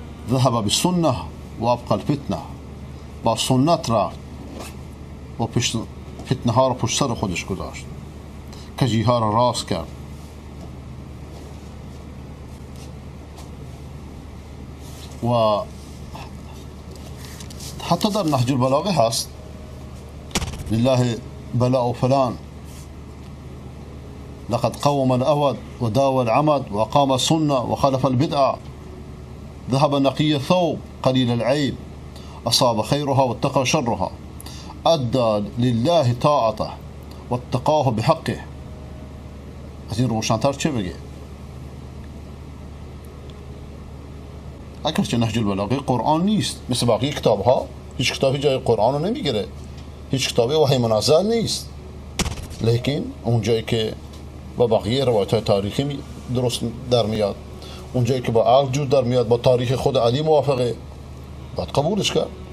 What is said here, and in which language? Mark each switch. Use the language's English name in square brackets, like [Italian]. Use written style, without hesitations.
[Arabic] ذهب بالسنه و ابقى الفتنه، [Persian] با سنت رفت و فتنه ها رو پشت سر خودش گذاشت، کجی ها رو راست کرد. و حتی در نهج البلاغه هست [Arabic] لله بلاء فلان لقد قوم الأود وداوى العمد وقام السنة وخلف البدعة، ذهب نقي الثوب قليل العيب، أصاب خيرها واتقى شرها، أدى لله طاعته واتقاه بحقه. [Persian] از این روشن‌تر چه بگه؟ اگرچه نهج البلاغه قرآن نیست، مثل باقی کتاب‌ها، هیچ کتابی جای قرآن رو نمیگیره، هیچ کتابی وحی منزل نیست، لیکن اون جایی که با بقیه روایت‌های تاریخی درست در میاد، اون جایی که با عقل جور در میاد، با تاریخ خود علی موافقه، باید قبولش کرد.